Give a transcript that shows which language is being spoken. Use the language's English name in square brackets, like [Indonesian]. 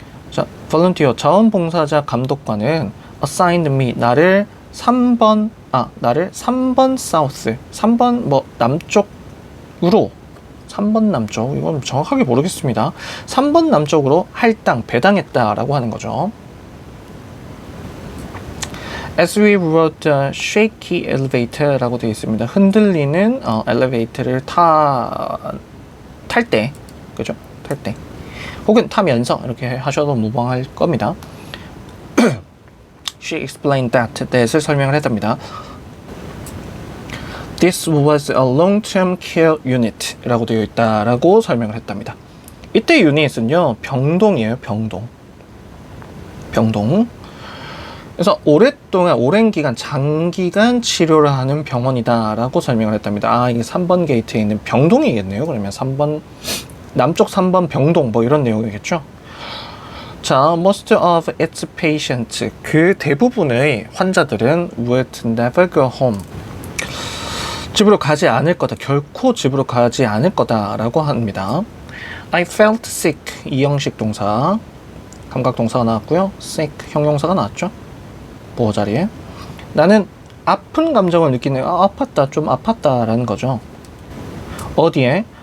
[Korean] 자, volunteer 자원봉사자 감독관은 [English] assigned me [Korean] 나를 3번 south, 3번 뭐 남쪽으로, 3번 남쪽, 이건 정확하게 모르겠습니다. 3번 남쪽으로 배당했다라고 하는 거죠. [English] As we rode the shaky elevator [Korean] 라고 되어 있습니다. 흔들리는 엘리베이터를 탈 때, 그죠? 탈 때, 혹은 타면서 이렇게 하셔도 무방할 겁니다. [English] She explained that을 [Korean] 설명을 했답니다. [English] This was a long-term care unit [Korean] 라고 되어 있다라고 설명을 했답니다. 이때 유닛은요, 병동이에요. 병동. 그래서 오랜 기간, 장기간 치료를 하는 병원이다 라고 설명을 했답니다. 이게 3번 게이트에 있는 병동이겠네요. 그러면 3번, 남쪽 3번 병동 뭐 이런 내용이겠죠. [English] 자, most of its patients, [Korean] 그 대부분의 환자들은 [English] would never go home. [Korean] 집으로 가지 않을 거다. 결코 집으로 가지 않을 거다라고 합니다. [English] I felt sick, [Korean] 이형식 동사, 감각 동사가 나왔고요. sick, 형용사가 나왔죠. 보호 자리에. 나는 아픈 감정을 느끼네요. 아팠다, 좀 아팠다라는 거죠. 어디에?